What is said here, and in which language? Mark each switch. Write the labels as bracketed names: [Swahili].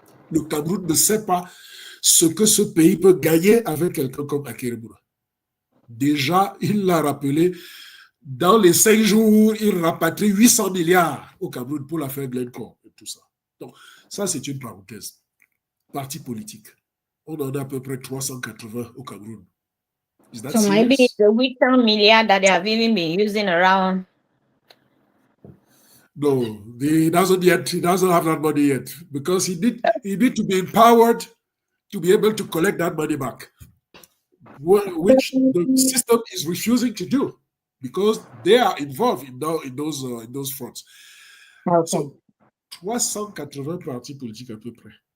[French] Le Cameroun ne sait pas ce que ce pays peut gagner avec quelqu'un comme Akeremouna. Déjà, il l'a rappelé, dans les 5 jours, il rapatrie 800 milliards au Cameroun pour l'affaire Glencore et tout ça. Donc, ça, c'est une parenthèse. Parti politique. On en a à peu près 380 au Cameroun. [English] So maybe it's the 800 million that they have even been using around. No, he doesn't have that money yet because he need to be empowered to be able to collect that money back, which the system is refusing to do because they are involved in those fronts. Okay. [French] So, 380 partis politiques à peu près.